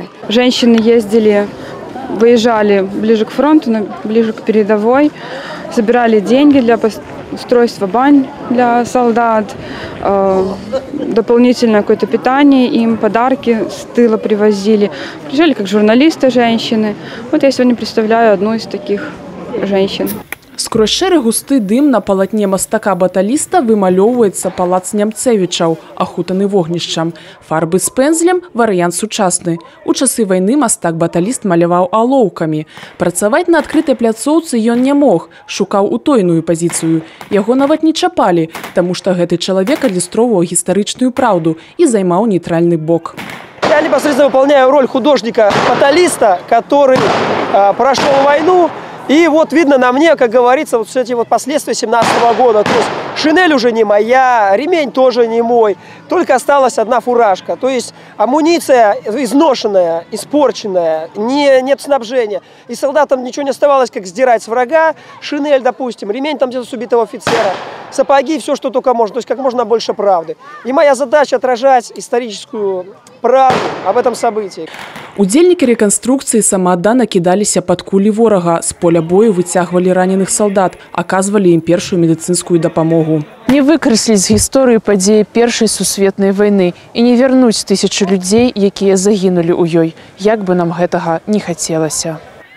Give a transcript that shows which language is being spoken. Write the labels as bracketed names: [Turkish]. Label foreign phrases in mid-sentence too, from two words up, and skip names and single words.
[Russian] Женщины ездили, выезжали ближе к фронту, ближе к передовой, собирали деньги для устройства бань для солдат, дополнительное какое-то питание им, подарки с тыла привозили. Приезжали как журналисты женщины. Вот я сегодня представляю одну из таких женщин. [Belarusian] Скрозь шэры густы дым на палатне мастака-баталіста вымалёўваецца палац Нямцевічаў, ахутаны вогнішчам. Фарбы з пэндзлем – варыянт сучасны. У часы вайны мастак-баталіст маляваў алоўкамі. Працаваць на адкрытай пляцоўцы ён не мог, шукаў утойную пазіцыю. Яго нават не чапалі, таму што гэты чалавек адлюстроўваў гістарычную праўду і займаў нейтральны бок. [Russian] Я непосредственно выполняю роль художника-баталиста, который прошел войну. И вот видно на мне, как говорится, вот эти вот последствия 17-го года. То есть шинель уже не моя, ремень тоже не мой, только осталась одна фуражка. То есть амуниция изношенная, испорченная, нет снабжения. И солдатам ничего не оставалось, как сдирать с врага. Шинель, допустим, ремень там где-то с убитого офицера, сапоги, все, что только можно. То есть как можно больше правды. И моя задача отражать историческую правду об этом событии. [Belarusian] Удзельнікі рэканструкцыі самааддана кідаліся пад кулі ворага, з поля бою выцягвалі раненых салдат, аказвалі ім першую медыцынскую дапамогу. Не выкрэсліць з гісторыі падзеі Першай сусветнай вайны і не вярнуць тысячы людзей, якія загінулі ў ёй, як бы нам гэтага не хацелася.